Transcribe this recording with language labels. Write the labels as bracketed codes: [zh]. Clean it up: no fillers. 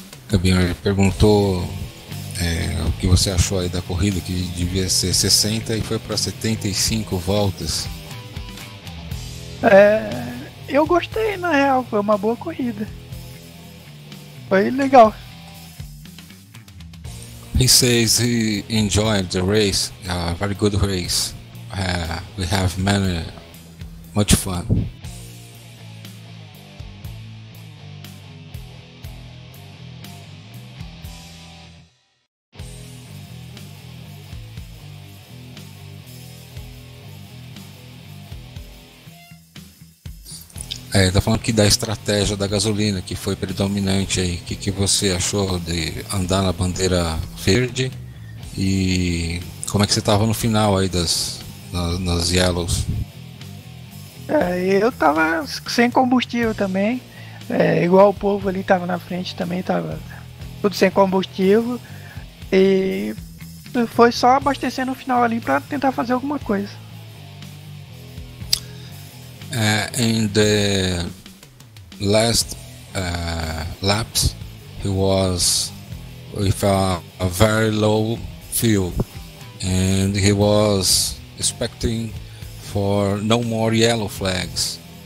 [pt] Gabriel perguntou o que você achou aí da corrida, que devia ser 60 e foi para 75 voltas. Eu gostei, na real, foi uma boa corrida. Foi legal. [en] He says he enjoyed the race, a very good race. We have much fun. [pt] Tá falando aqui da estratégia da gasolina, que foi predominante aí. O que você achou de andar na bandeira verde? E como é que você estava no final aí nas yellows? Eu tava sem combustível também. Igual o povo ali tava na frente também, tava tudo sem combustível. E foi só abastecer no final ali para tentar fazer alguma coisa. [en] In the last laps, he was with a very low fuel, and he was expecting for no more yellow flags.